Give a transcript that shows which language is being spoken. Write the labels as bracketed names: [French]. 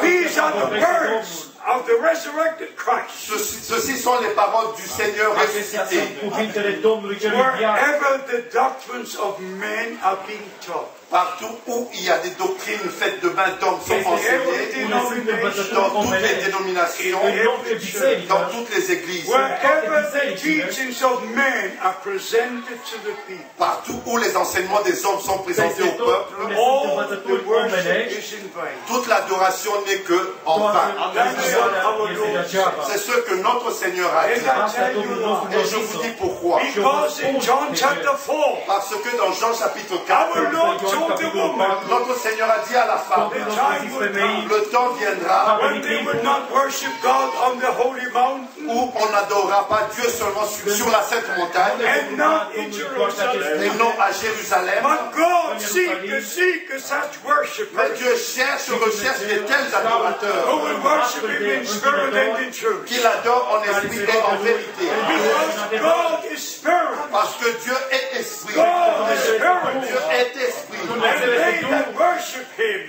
[English] These are the words of the resurrected Christ. [French] Ceci sont les paroles du Seigneur ressuscité. [English] Wherever the doctrines of men are being taught, [French] Partout où il y a des doctrines faites de main d'hommes sont enseignées, dans toutes les dénominations, dans toutes les églises, [English] wherever the teachings of men are presented to the people, [French] partout où les enseignements des hommes sont présentés au peuple, [English] all the worship is in vain. [French] toute l'adoration n'est que en vain. [English] That's what our Lord said. [French] C'est ce que notre Seigneur a [English] And [French] dit. [English] I tell you why. [French] Et je vous dis pourquoi. [English] Because in John chapter 4, [French] Parce que dans Jean chapitre 4, [English] our Lord told the woman, [French] notre Seigneur a dit à la femme, [English] the time will come [French] le temps viendra [English] when they will not worship God on the holy mountain [French] où on n'adorera pas Dieu seulement sur la sainte montagne [English] and not in [French] et [English] Jerusalem. [French] non à Jérusalem. [English] But God seek such worshipers [French] Mais Dieu recherche de tels [English] who [French] adorateurs [English] will worship Him in spirit and in truth. [French] qui l'adorent en esprit et en vérité. [English] Because God is spirit. [French] Parce que Dieu est esprit. [English] God is spirit. [French] Dieu est esprit. [English] And they that worship Him